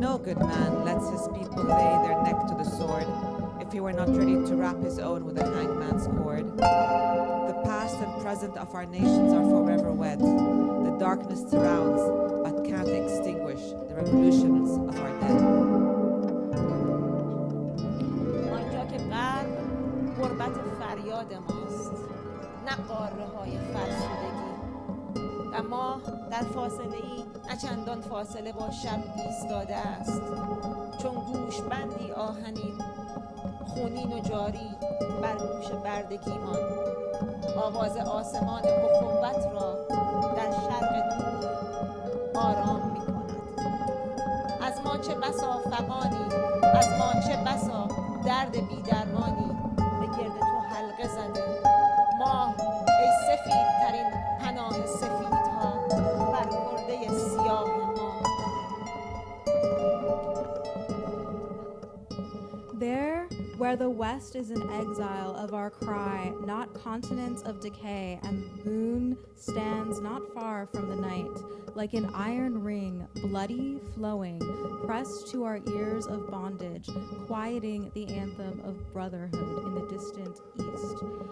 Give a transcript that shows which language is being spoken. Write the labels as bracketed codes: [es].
[en] No good man lets his people lay their neck to the sword if he were not ready to wrap his own with a hangman's cord. The past and present of our nations are forever wed. The darkness surrounds, but can't extinguish the revolutions of our dead. [fa] آنجا که غرب غربت فریاد ماست، نه قاره های فرسودگی، و ماه در فاصله ای نه چندان فاصله با شب ایستاده است، چون گوشبندی آهنین خونین و جاری بر گوش بردگیمان آواز آسمان اخوت را در شرق دور آرام می کند. از ما چه بسا فغانی، از ما چه بسا درد بی‌درمانی به گرد تو حلقه زده. ماه ای سفید ترین پناه سفیدها بر کرده سیاه ما. [en] There, where the West is an exile of our cry, not continents of decay, and the moon stands not far from the night, like an iron ring, bloody, flowing, pressed to our ears of bondage, quieting the anthem of brotherhood in the distant east.